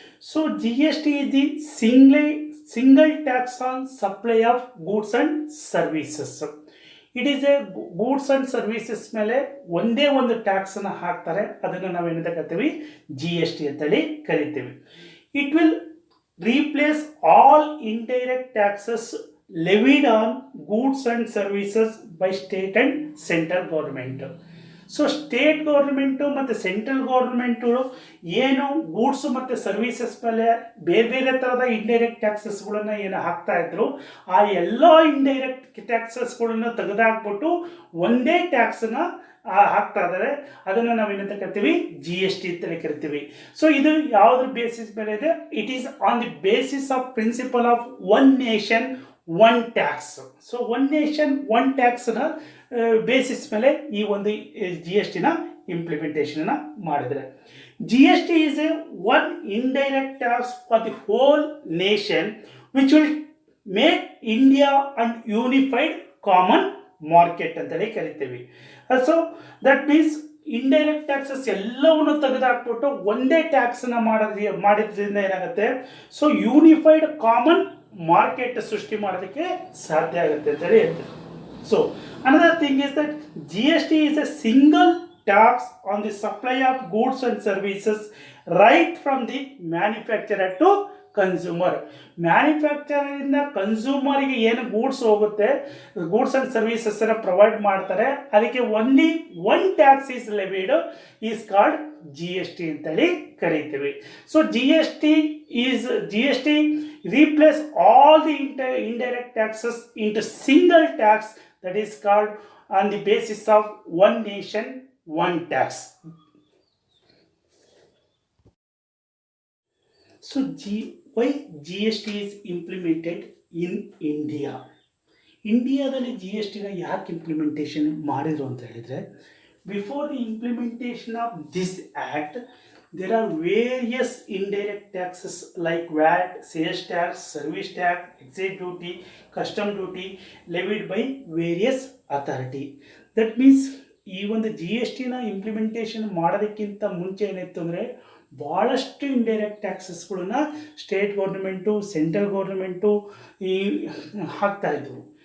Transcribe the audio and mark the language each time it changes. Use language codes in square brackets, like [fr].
[en] So G S T is the single tax on supply of goods and services. It is a [kn] goods and services ಮೇಲೆ ಒಂದೇ ಒಂದು ಟ್ಯಾಕ್ಸನ್ನು ಹಾಕ್ತಾರೆ. ಅದನ್ನು ನಾವೇನಂತ ಕರಿತೀವಿ, ಜಿ ಎಸ್ ಟಿ ಅಂತೇಳಿ ಕರಿತೀವಿ. [en] It will replace all indirect taxes levied on goods and services by state and central government. [kn] So state government ಮತ್ತು ಸೆಂಟ್ರಲ್ ಗೌರ್ಮೆಂಟುಗಳು ಏನು ಗೂಡ್ಸು ಮತ್ತು ಸರ್ವೀಸಸ್ ಮೇಲೆ ಬೇರೆ ಬೇರೆ ಥರದ ಇಂಡೈರೆಕ್ಟ್ ಟ್ಯಾಕ್ಸಸ್ಗಳನ್ನು ಏನು ಹಾಕ್ತಾ ಇದ್ರು, ಆ ಎಲ್ಲ ಇಂಡೈರೆಕ್ಟ್ ಟ್ಯಾಕ್ಸಸ್ಗಳನ್ನು ತೆಗೆದುಹಾಕ್ಬಿಟ್ಟು ಒಂದೇ ಟ್ಯಾಕ್ಸನ್ನ ಹಾಕ್ತಾ ಇದ್ದಾರೆ. ಅದನ್ನು ನಾವೇನಂತ ಕರಿತೀವಿ, ಜಿ ಎಸ್ ಟಿ ಅಂತಲೇ ಕರಿತೀವಿ. ಸೊ ಇದು ಯಾವುದ್ರ ಬೇಸಿಸ್ ಮೇಲೆ ಇದೆ? [en] It is on the basis of principle of one nation one tax. [kn] So one nation one ಟ್ಯಾಕ್ಸ್ನ basis ಮೇಲೆ ಈ ಒಂದು ಜಿ ಎಸ್ ಟಿನ ಇಂಪ್ಲಿಮೆಂಟೇಷನ್ನ ಮಾಡಿದರೆ, [en] G S T is a one indirect tax for the whole nation which will make India and unified common market [kn] ಅಂತೇಳಿ ಕರಿತೀವಿ. [en] so that means [kn] indirect taxes ಎಲ್ಲವನ್ನು ತೆಗೆದುಹಾಕ್ಬಿಟ್ಟು ಒಂದೇ ಟ್ಯಾಕ್ಸನ್ನ ಮಾಡಿದ್ರಿಂದ ಏನಾಗುತ್ತೆ, ಸೊ ಯೂನಿಫೈಡ್ ಕಾಮನ್ ಮಾರ್ಕೆಟ್ ಸೃಷ್ಟಿ ಮಾಡೋದಕ್ಕೆ ಸಾಧ್ಯ ಆಗುತ್ತೆ ಅಂತೇಳಿ ಹೇಳ್ತಾರೆ. [en] So another thing is that GST is a single tax on the supply of goods and services right from the manufacturer to consumer. [kn] ಮ್ಯಾನುಫ್ಯಾಕ್ಚರಿಂದ ಕನ್ಸ್ಯೂಮರಿಗೆ ಏನು ಗೂಡ್ಸ್ ಹೋಗುತ್ತೆ, ಗೂಡ್ಸ್ ಆ್ಯಂಡ್ ಸರ್ವೀಸಸ್ಸನ್ನು ಪ್ರೊವೈಡ್ ಮಾಡ್ತಾರೆ, ಅದಕ್ಕೆ [en] only one tax is levied, is called G S T [kn] ಅಂತೇಳಿ ಕರಿತೀವಿ. [en] So G S T replace all the indirect taxes into single tax that is called on the basis of one nation one tax. So why GST is implemented in India? [kn] ಇಂಡಿಯಾದಲ್ಲಿ G S ಟಿನ ಯಾಕೆ implementation ಮಾಡಿದ್ರು ಅಂತ ಹೇಳಿದರೆ, [en] Before the implementation of this act there are various indirect taxes like VAT, sales tax, service tax, excise duty, custom duty levied by various authority. That means [kn] ಈ ಒಂದು G S ಟಿನ implementation ಮಾಡೋದಕ್ಕಿಂತ ಮುಂಚೆ ಏನಿತ್ತು ಅಂದರೆ, ಭಾಳಷ್ಟು indirect ಟ್ಯಾಕ್ಸಸ್ಗಳನ್ನ state government, central government ಹಾಕ್ತಾಯಿದ್ರು.